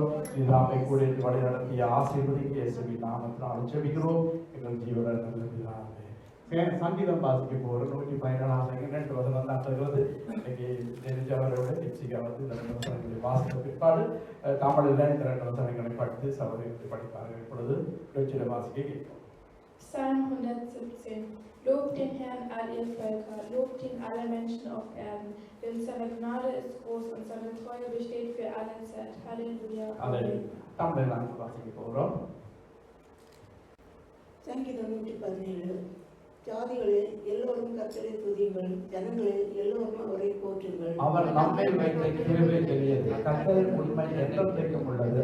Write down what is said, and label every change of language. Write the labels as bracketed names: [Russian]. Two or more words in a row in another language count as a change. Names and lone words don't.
[Tamil] இதாமை கூட வழி நடத்திய ஆசீர்வதிக்கு இயேசுவின் நாமத்தினால் ஜெபிக்கிறோம். எங்கள் ஜீவன் நல்ல பிதாவே. சங்கீதம் வாசிக்க போகிற 117 வசனம் தான் தருவது. இன்னைக்கு தெரிஞ்சவரோட நிச்சயம் வந்து இந்த 2 வசனங்களை வாசித்த பிற்பாடு தமிழில் இந்த 2 வசனங்களை படித்து சபையில் படிப்பார்கள். இப்பொழுது வாசிக்க கேட்போம். [German] Psalm 117. Lobt den Herrn, all ihr Völker, lobt ihn alle Menschen auf Erden, denn seine Gnade ist groß und seine Treue besteht für alle Zeit. Halleluja. Amen. [Tamil] தமிழில் நாங்கள் வாசிக்க போகிறோம். சங்கீதம் 117. ஜாதிகளே எல்லோரும் கர்த்தரை துதியுங்கள், ஜனங்களே எல்லோரும் அவரை போற்றுங்கள். அவர் நம்மை வைத்த கிருபை பெரியது, கர்த்தரின் உண்மை என்றென்றைக்கும் உள்ளது.